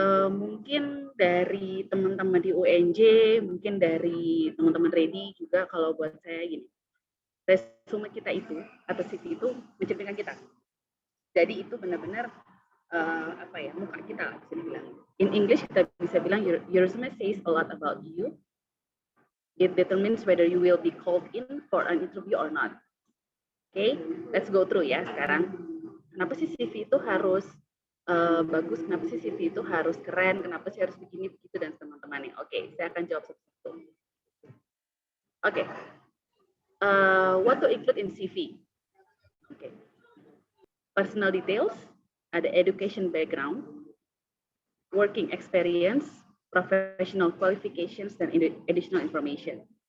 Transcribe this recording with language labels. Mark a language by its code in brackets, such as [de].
[id] Mungkin dari teman-teman di UNJ, mungkin dari teman-teman Redi juga kalau buat saya gini, resume kita itu atau CV itu mencerminkan kita. Jadi itu benar-benar muka kita bisa dibilang. [en] In English [id] kita bisa bilang [en] your resume says a lot about you. It determines whether you will be called in for an interview or not. Okay, let's go through [id] ya sekarang. Kenapa sih CV itu harus bagus? Kenapa sih CV itu harus keren? Kenapa sih harus begini begitu dan teman-temannya? Oke, saya akan jawab satu-satu. [en] Oke, what to include in CV? Oke, personal details, ada education background, working experience, professional qualifications, dan additional information.